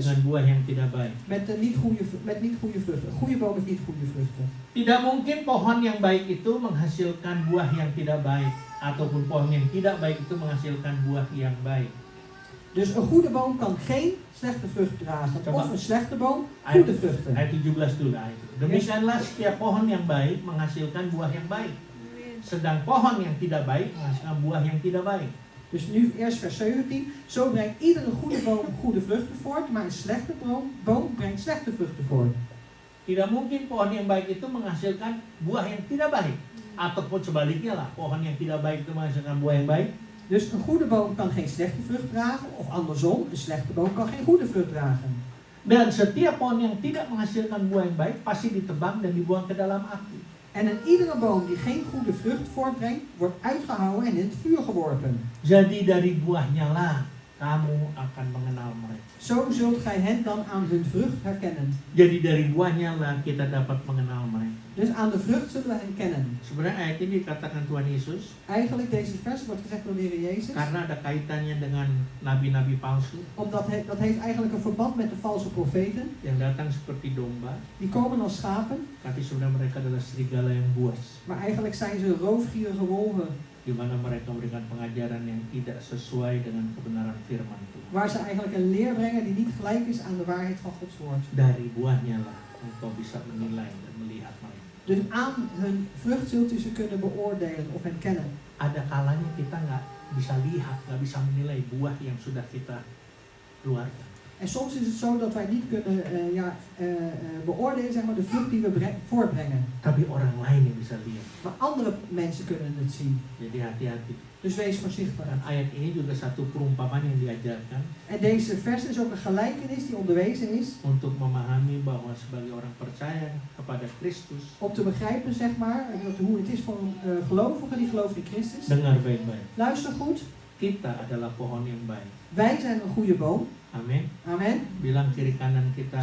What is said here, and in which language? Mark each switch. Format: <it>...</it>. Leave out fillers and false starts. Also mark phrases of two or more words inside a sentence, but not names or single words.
<id>dengan buah yang tidak baik.</id> <nl>met niet goede vruchten. Een goede boom met niet goede vruchten.</nl> <id>Tidak mungkin pohon yang baik itu menghasilkan buah yang tidak baik ataupun pohon yang tidak baik itu menghasilkan buah yang baik.</id> <nl>Dus een goede boom kan geen slechte vrucht dragen.</nl> <id>Coba.</id> <nl>Of een slechte boom goede vruchten.</nl> <id>Ayat 17 dulu ayat. Demikianlah setiap pohon yang baik menghasilkan buah yang baik. Sedang pohon yang tidak baik menghasilkan buah yang tidak baik.</id> <nl>Dus nu eerst vers 17. Zo brengt iedere goede boom goede vruchten voort, maar een slechte boom brengt slechte vruchten voort.</nl> <id>Tidak mungkin pohon yang baik itu menghasilkan buah yang tidak baik. Ataupun sebaliknya lah, pohon yang tidak baik itu menghasilkan buah yang baik.</id> <nl>Dus een goede boom kan geen slechte vrucht dragen, of andersom, een slechte boom kan geen goede vrucht dragen.</nl> <id>Dan setiap pohon yang tidak menghasilkan buah yang baik pasti ditebang dan dibuang ke dalam api.</id> <nl>En in iedere boom die geen goede vrucht voortbrengt, wordt uitgehouwen en in het vuur geworpen.</nl> <id>Jadi dari buahnya lah kamu akan mengenal mereka.</id> <nl>Zo zult gij hen dan aan hun vrucht herkennen.</nl> <id>Jadi dari buahnya lah kita dapat mengenal mereka.</id> <nl>Dus aan de vrucht zullen we hen kennen.</nl> <id>Sebenarnya ayat ini dikatakan Tuhan Yesus</id> <nl>Eigenlijk deze vers wordt gezegd door de Heer Jezus.</nl> <id>karena ada kaitannya dengan nabi-nabi palsu</id> <nl>Omdat dat heeft eigenlijk een verband met de valse profeten.</nl> <id>yang datang seperti domba,</id> <nl>Die komen als schapen,</nl> <id>tapi sebenarnya mereka adalah serigala yang buas,</id> <nl>maar eigenlijk zijn ze roofgierige wolven.</nl> <id>di mana mereka memberikan pengajaran yang tidak sesuai dengan kebenaran firman Tuhan.</id> <nl>Waar ze eigenlijk een leer brengen die niet gelijk is aan de waarheid van Gods woord.</nl> <id>Dari buahnya lah engkau bisa menilai dan melihat mereka.</id> <nl>Dus aan hun vrucht zult u ze kunnen beoordelen of hen kennen.</nl> <id>Ada kalanya kita nggak bisa lihat, nggak bisa menilai buah yang sudah kita keluarkan.</id> <nl>En soms is het zo dat wij niet kunnen beoordelen, zeg maar, de vrucht die we voortbrengen.</nl> <id>Tapi orang lain yang bisa lihat.</id> <nl>Maar andere mensen kunnen het zien.</nl> <id>Jadi hati-hati.</id> <nl>Dus wees voorzichtig.</nl> <id>Dan ayat ini juga satu perumpamaan yang diajarkan</id> <nl>En deze vers is ook een gelijkenis die onderwezen is.</nl> <id>untuk memahami bahwa sebagai orang percaya kepada Kristus,</id> <nl>Om te begrijpen, zeg maar, hoe het is voor een gelovige die gelooft in Christus.</nl> <id>dengar baik-baik.</id> <nl>Luister goed.</nl> <id>Kita adalah pohon yang baik.</id> <nl>Wij zijn een goede boom.</nl> <id>Amin.</id> <nl>Amen.</nl> <id>Bilang kiri kanan kita,</id>